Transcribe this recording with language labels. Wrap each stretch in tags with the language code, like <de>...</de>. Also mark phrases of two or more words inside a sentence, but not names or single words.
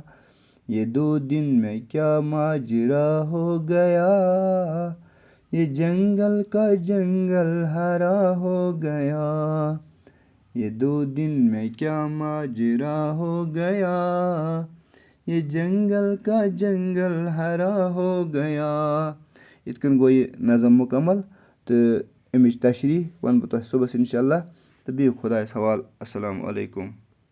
<ur>یہ 2 دن میں کیا ماجرا ہو گیا, یہ جنگل کا جنگل ہرا ہو گیا. یہ 2 دن میں کیا ماجرا ہو گیا, یہ جنگل کا جنگل ہرا ہو گیا.</ur> <ks>یِتھ کٔنۍ گوٚو یہِ نظم مُکمل. تہٕ اَمِچ تشریح وَنہٕ بہٕ تۄہہِ صُبحس</ks> <ar>اِنشاء اللہ</ar> <ks>تہٕ بِہِو خۄدایَس حوالہٕ.</ks> <ar>اَسَلامُ علیکُم.</ar>